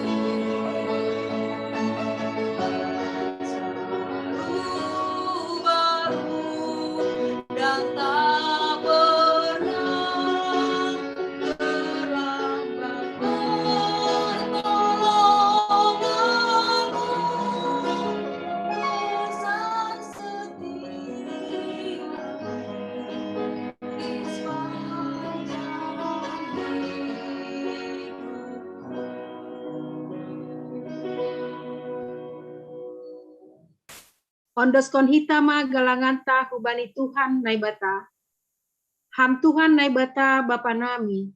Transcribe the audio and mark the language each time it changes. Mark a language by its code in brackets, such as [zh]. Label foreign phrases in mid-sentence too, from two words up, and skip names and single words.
[id] Baru dan tak pernah terlambat pertolongan-Mu. Besar setia-Mu di sepanjang [bts] Ondoskon hitama galangan ta hubani Tuhan naibata. Ham Tuhan naibata Bapa nami.